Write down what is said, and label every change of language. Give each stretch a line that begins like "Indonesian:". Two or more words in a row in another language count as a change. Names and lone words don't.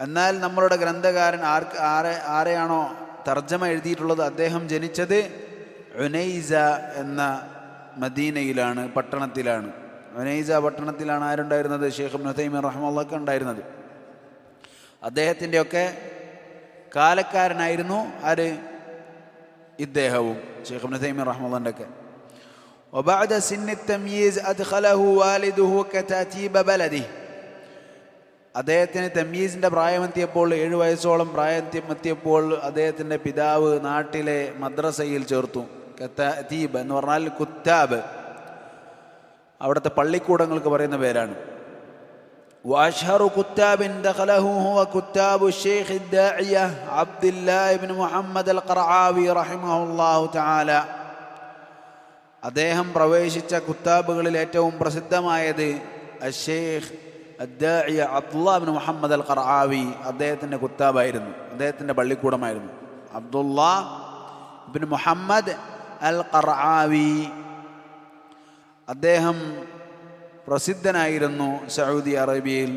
Malayalam: എന്നാൽ നമ്മളുടെ ഗ്രന്ഥകാരൻ ആരെയാണോ തർജ്ജമ എഴുതിയിട്ടുള്ളത് അദ്ദേഹം ജനിച്ചത് ഉനൈസ എന്ന മദീനയിലാണ്, പട്ടണത്തിലാണ്. ഉനൈസ പട്ടണത്തിലാണ് ആരുണ്ടായിരുന്നത്? ഷെയ്ഖ് ഇബ്നു തൈമിയ്യ റഹിമഹുല്ലാഹ് ഉണ്ടായിരുന്നത്. അദ്ദേഹത്തിൻ്റെയൊക്കെ കാലക്കാരനായിരുന്നു ആര്? ഇദ്ദേഹവും ഷെയ്ഖ് ഇബ്നു തൈമിയ്യ റഹിമഹുല്ലാഹിന്റെ ഒക്കെ.
Arabic: وبعد سن التمييز أدخله والده كتاتيب بلده.
Malayalam: അദ്ദേഹത്തിന് തമീസിൻ്റെ പ്രായമെത്തിയപ്പോൾ, 7 വയസ്സോളം പ്രായമെത്തിയപ്പോൾ അദ്ദേഹത്തിൻ്റെ പിതാവ് നാട്ടിലെ മദ്രസയിൽ ചേർത്തു. കതാതീബ് എന്ന് പറഞ്ഞാൽ കുത്താബ്, അവിടുത്തെ പള്ളിക്കൂടങ്ങൾക്ക് പറയുന്ന പേരാണ്.
Arabic: وأشهر كتاب دخله هو كتاب الشيخ الداعية عبد الله بن محمد القرعاوي رحمه الله تعالى.
Malayalam: അദ്ദേഹം പ്രവേശിച്ച കുത്താബുകളിൽ ഏറ്റവും പ്രസിദ്ധമായത്
Arabic: الشيخ الداعية
Malayalam: അബ്ദുല്ലാഹ് ഇബ്നു മുഹമ്മദ് അൽ ഖർആവി, അദ്ദേഹത്തിൻ്റെ കുത്താബായിരുന്നു, അദ്ദേഹത്തിൻ്റെ പള്ളിക്കൂടമായിരുന്നു. അബ്ദുല്ലാഹ് ഇബ്നു മുഹമ്മദ് അൽ ഖർആവി അദ്ദേഹം പ്രസിദ്ധനായിരുന്നു സൗദി അറേബ്യയിൽ.